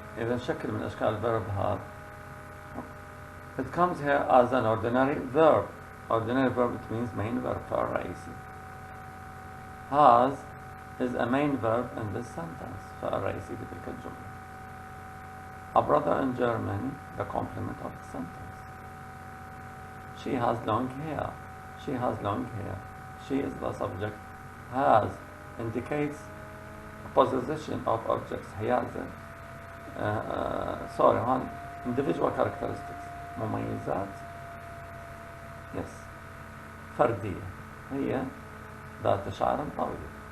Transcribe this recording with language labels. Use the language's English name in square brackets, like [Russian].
[Arabic] إذا شكل من أشكال verb have. [English] It comes here as an ordinary verb. Ordinary verb, it means main verb, [Arabic] فعل رئيسي. [English] Has is a main verb in this sentence. [Arabic] فعل رئيسي بتلك الجملة. [English] A brother in Germany, the complement of the sentence. She has long hair. She has long hair. She is the subject. Has indicates possession of objects. [Arabic] حيازة [English] individual characteristics، [Arabic] مميزات [English] yes [Arabic] فردية، هي ذات شعر طويل.